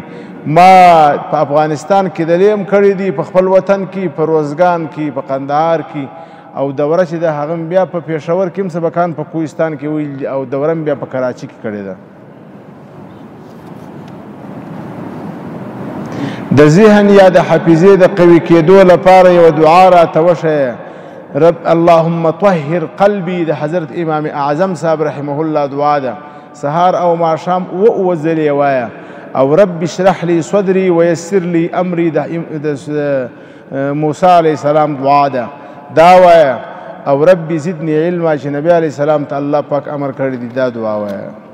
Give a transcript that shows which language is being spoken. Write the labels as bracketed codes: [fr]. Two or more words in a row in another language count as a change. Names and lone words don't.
[ps] ما په افغانستان کې د لیم کړی دي، په خپل وطن کې، په روزګان کې، په قندهار کې، او دوره چې د هغه بیا په پېښور کې هم سبقان په کوهستان کې ویل، او دوره بیا په کراچي کې کړې ده. د ذهن یا د حافظې د قوي کېدو لپاره یو دعا راته وښیه. [ar] رب اللهم طهر قلبي [ps] د حضرت امام اعظم صاحب [ar] رحمه الله [ps] دعا ده، سهار او ماښام اووه ځلې وایه. او [ar] رب اشرح لي صدري ويسر لي امري [ps] د موسی [ar] علیه السلام [ps] دعا ده، دا وایه. او [ar] رب زدني علما [ps] چې نبی [ar] علیه السلام [ps] ته الله پاک امر کړی دی، دا دعا وایه.